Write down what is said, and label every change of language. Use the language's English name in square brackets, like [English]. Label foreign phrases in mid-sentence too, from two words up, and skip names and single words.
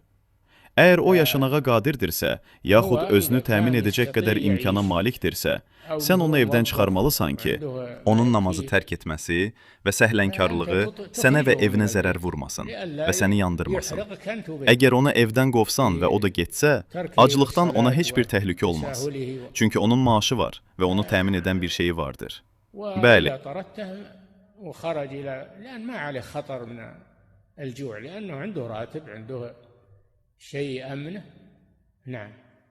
[Azerbaijani] Əgər o yaşanağa qadirdirsə, yaxud özünü təmin edəcək qədər imkana malikdirsə, sən onu evdən çıxarmalısan ki, onun namazı tərk etməsi və səhlənkarlığı sənə və evinə zərər vurmasın və səni yandırmasın. Əgər onu evdən qovsan və o da getsə, aclıqdan ona heç bir təhlükə olmaz. Çünki onun maaşı var və onu təmin edən bir şeyi vardır. Bəli. [Arabic] الجوع لأنه عنده راتب عنده شيء أمنه نعم